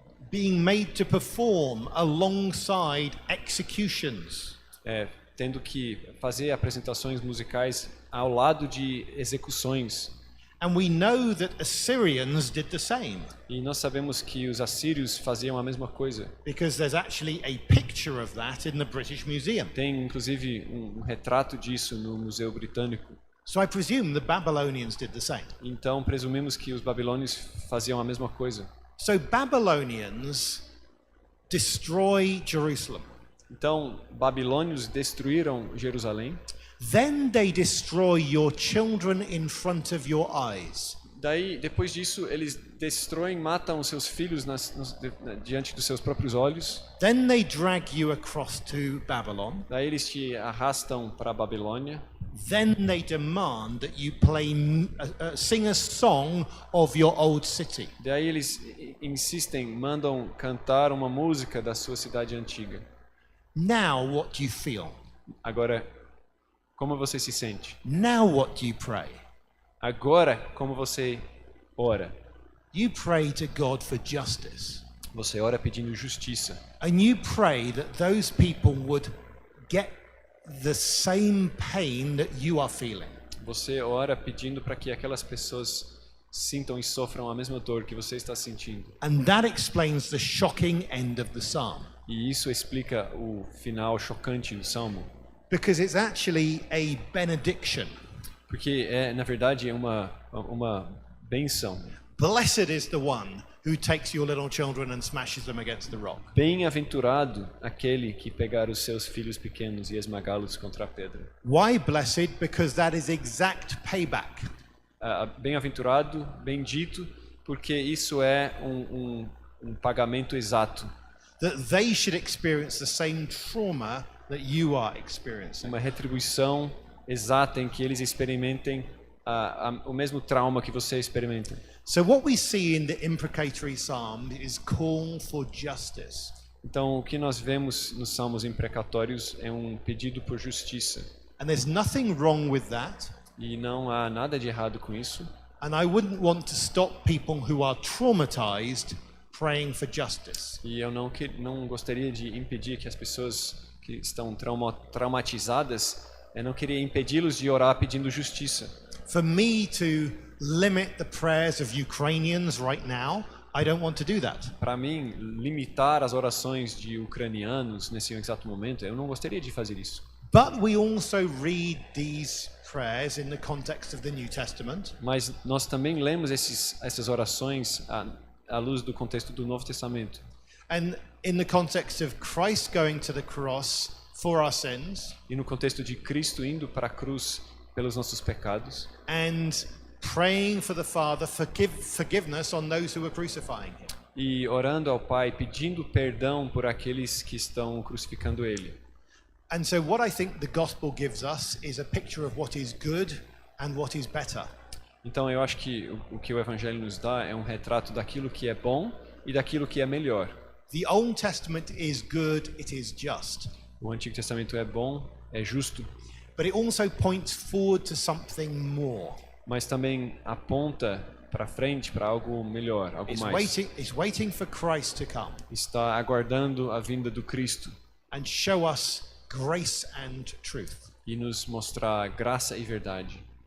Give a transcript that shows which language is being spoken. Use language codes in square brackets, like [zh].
[en] Being made to perform alongside executions. [pt] Tendo que fazer apresentações musicais ao lado de execuções. [en] And we know that Assyrians did the same. [pt] E nós sabemos que os assírios faziam a mesma coisa. [en] Because there's actually a picture of that in the British Museum. [pt] Tem inclusive um retrato disso no Museu Britânico. [en] So I presume the Babylonians did the same. [pt] Então presumimos que os babilônios faziam a mesma coisa. [en] So Babylonians destroy Jerusalem. [pt] Então babilônios destruíram Jerusalém. [en] Then they destroy your children in front of your eyes. [pt] Daí, depois disso, eles destroem, matam os seus filhos diante dos seus próprios olhos. [en] Then they drag you across to Babylon. [pt] Daí eles te arrastam para a Babilônia. [en] Then they demand that you sing a song of your old city. [pt] Daí eles insistem, mandam cantar uma música da sua cidade antiga. [en] Now what do you feel? [pt] Agora, como você se sente? [en] Now what do you pray? [pt] Agora, como você ora? [en] You pray to God for justice. [pt] Você ora pedindo justiça. [en] And you pray that those people would get the same pain that you are feeling. [pt] Você ora pedindo para que aquelas pessoas sintam e sofram a mesma dor que você está sentindo. [en] And that explains the shocking end of the psalm. [pt] E isso explica o final chocante do salmo. [en] Because it's actually a benediction. [pt] Porque na verdade é uma bênção. [en] Blessed is the one who takes your little children and smashes them against the rock. [pt] Bem-aventurado aquele que pegar os seus filhos pequenos e esmagá-los contra a pedra. [en] Why blessed? Because that is exact payback. [pt] Bem-aventurado, bendito, porque isso é um pagamento exato. [en] That they should experience the same trauma that you are experiencing. [pt] Uma retribuição exata em que eles experimentem o mesmo trauma que você experimenta. [en] So what we see in the imprecatory psalm is call for justice. [pt] Então, o que nós vemos nos salmos imprecatórios é um pedido por justiça. [en] And there's nothing wrong with that. [pt] E não há nada de errado com isso. [en] And I wouldn't want to stop people who are traumatized praying for justice. [pt] E eu não gostaria de impedir que as pessoas que estão traumatizadas, eu não queria impedi-los de orar pedindo justiça. [en] For me to limit the prayers of Ukrainians right now, I don't want to do that. [pt] Para mim, limitar as orações de ucranianos nesse exato momento, eu não gostaria de fazer isso. [en] But we also read these prayers in the context of the New Testament. [pt] Mas nós também lemos essas orações à luz do contexto do Novo Testamento. [en] And in the context of Christ going to the cross for our sins. [pt] E no contexto de Cristo indo para a cruz pelos nossos pecados. [en] And praying for the Father forgiveness on those who are crucifying him. [pt] E orando ao Pai, pedindo perdão por aqueles que estão crucificando ele. [en] And so what I think the gospel gives us is a picture of what is good and what is better. [pt] Então eu acho que o que o evangelho nos dá é um retrato daquilo que é bom e daquilo que é melhor. [en] The Old Testament is good, it is just. [pt] O Antigo Testamento é bom, é justo, [en] But it also points forward to something more. [pt] mas também aponta para frente para algo melhor, algo mais. [en] It's waiting for Christ to come [pt] Está aguardando a vinda do Cristo [en] and show us grace and truth. [pt] e nos mostrar graça e verdade.